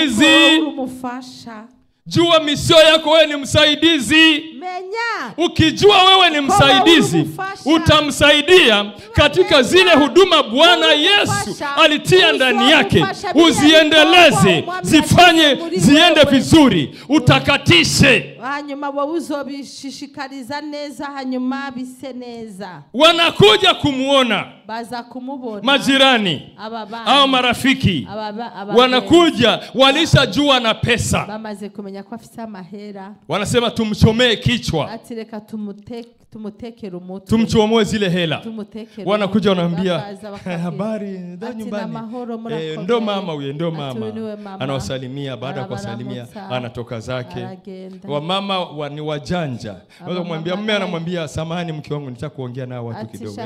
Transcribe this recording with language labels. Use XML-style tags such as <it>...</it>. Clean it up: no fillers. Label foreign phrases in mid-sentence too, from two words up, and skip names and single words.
<sw>Jua misio yako, wewe ni msaidizi.</sw> <rn>Menya.</rn> <sw>Ukijua wewe ni msaidizi, utamsaidia katika zile huduma Bwana Yesu alitia ndani yake. Uziendeleze, zifanye ziende vizuri, utakatishe.</sw> <rn>Hanyuma wowe uzobishishikariza neza, hanyuma bise neza.</rn> <sw>Wanakuja kumuona</sw> <rn>Baza kumubona</rn> <sw>majirani au marafiki, wanakuja walishajua na pesa,</sw> <rn>bamaze kumenya ko afisa mahera,</rn> <sw>wanasema tumchomee kichwa,</sw> <rn>ati reka tumutekere umutwe,</rn> <sw>tumchomoe zile hela. Wanakuja wanaambia habari za nyumbani, ndo mama huyo, ndo mama. Anawasalimia, baada ya kuwasalimia anatoka zake. Wamama ni wajanja, waweza kumwambia mume, anamwambia samahani mke wangu, nitaka kuongea na watu kidogo.</sw>